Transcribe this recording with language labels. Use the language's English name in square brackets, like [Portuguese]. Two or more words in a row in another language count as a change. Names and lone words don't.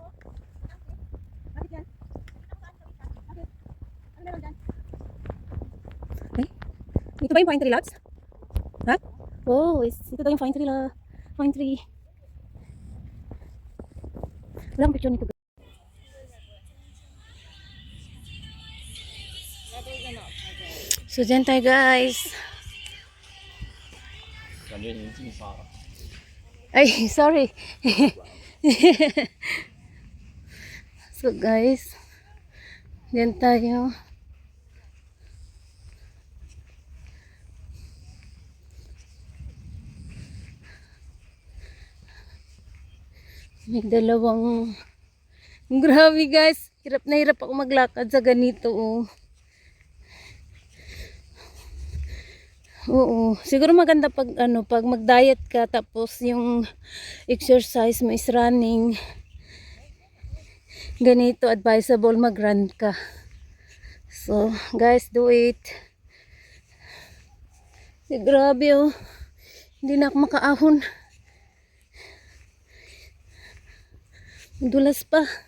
[Filipino] Ay, ito ba yung Pine Tree Labs? Ha? Oh, ito daw yung Pine Tree la. Pine Tree. Wala akong picture nito. So, dyan tayo guys. [Chinese] 感觉已经进沙了。 [Filipino] Ay, sorry. So guys, dyan tayo. May dalawang... Grabe guys, hirap na hirap ako maglakad sa ganito. Oh. Oo, siguro maganda pag pag mag-diet ka tapos yung exercise mo [English] is running. [Filipino] Ganito advisable mag-run ka. [English] So, guys, do it. [Filipino] Grabe oh. Hindi na ako makaahon. Dulas pa.